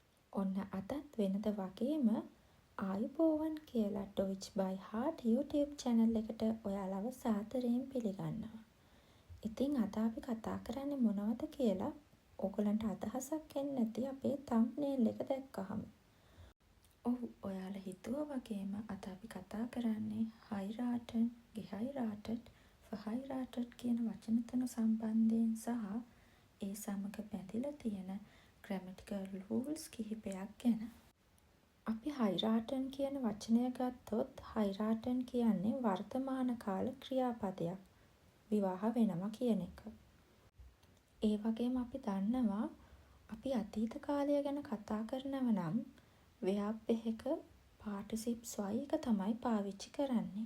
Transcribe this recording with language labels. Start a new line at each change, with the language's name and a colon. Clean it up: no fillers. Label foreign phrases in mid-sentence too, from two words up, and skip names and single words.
Sinhala: ඔන්න අදත් වෙනද වගේම ආයුබෝවන් කියලා ඩොයිච් බයි හාට් YouTube channel එකට ඔයාලව සාදරයෙන් පිළිගන්නවා. ඉතින් අද අපි කතා කරන්නේ මොනවද කියලා ඕගලන්ට අදහසක් එන්නේ නැති අපේ thumbnail එක දැක්කහම. ඔව් ඔයාලා හිතුවා වගේම අද අපි කතා කරන්නේ
German: heiraten, geheiratet, verheiratet
Sinhala: කියන වචන තුන සම්බන්ධයෙන් සහ ඒ සමග බැඳිලා තියෙන
English: grammatical rules
Sinhala: කිහිපයක් ගැන. අපි heiraten කියන වචනය ගත්තොත් heiraten කියන්නේ වර්තමාන කාල ක්‍රියාපදයක්. විවාහ වෙනවා කියන එක. ඒ වගේම අපි දන්නවා අපි අතීත කාලය ගැන කතා කරනව නම් verb එකක participle සොයි එක තමයි පාවිච්චි කරන්නේ.